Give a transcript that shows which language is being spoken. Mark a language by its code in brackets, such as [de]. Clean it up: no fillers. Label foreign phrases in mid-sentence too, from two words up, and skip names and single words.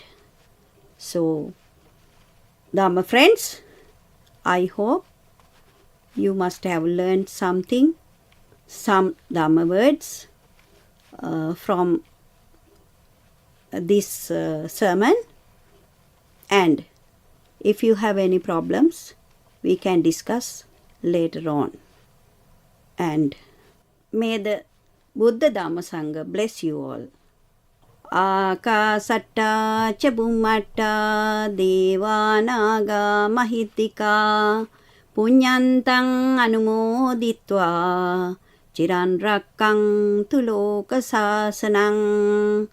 [en] So, Dhamma friends, I hope you must have learned something, some Dhamma words from this sermon. And if you have any problems, we can discuss later on. And may the Buddha Dhamma Sangha bless you all. [pi] Akasatta ca bummatta devanaga mahittika punyantang anumoditva chiran rakkantu loka sasanang.